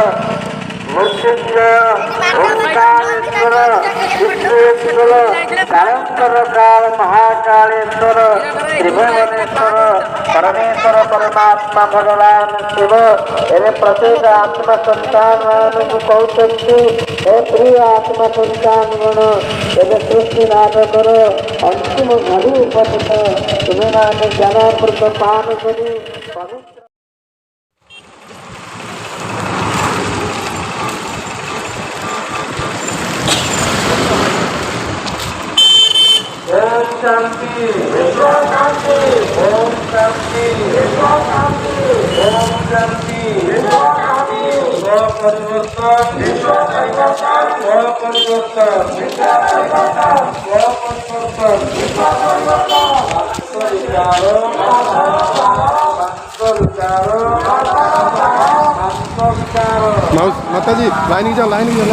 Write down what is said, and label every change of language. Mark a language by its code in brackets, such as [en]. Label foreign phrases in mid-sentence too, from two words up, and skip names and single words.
[or] ମୃତ୍ୟୁଞ୍ଜୟ ଓಂಕಾರೇಶ್ವର ବିଶ୍ୱେଶ୍ୱର କାଳେଶ୍ୱର କାଳ ମହାକାଳେଶ୍ୱର ତ୍ରିଭୁବନେଶ୍ୱର ପରମେଶ୍ୱର ପରମାତ୍ମା ଭଗବାନ ଶିବ ଏବେ ପ୍ରତ୍ୟେକ ଆତ୍ମା ସନ୍ତାନମାନଙ୍କୁ କହୁଛନ୍ତି ହେ ପ୍ରିୟ ଆତ୍ମା ସନ୍ତାନଗଣ ଏବେ ସୃଷ୍ଟି ନାଟକର ଅନ୍ତିମ ଘଡ଼ି ଉପସ୍ଥିତ ତୁମେମାନେ ଜ୍ଞାନାମୃତ ପାନ କରି ପବିତ୍ର [hi] ओम शांति ओम शांति ओम शांति ओम शांति ओम शांति परिवर्तन माता जी लाइन जाओ लाइन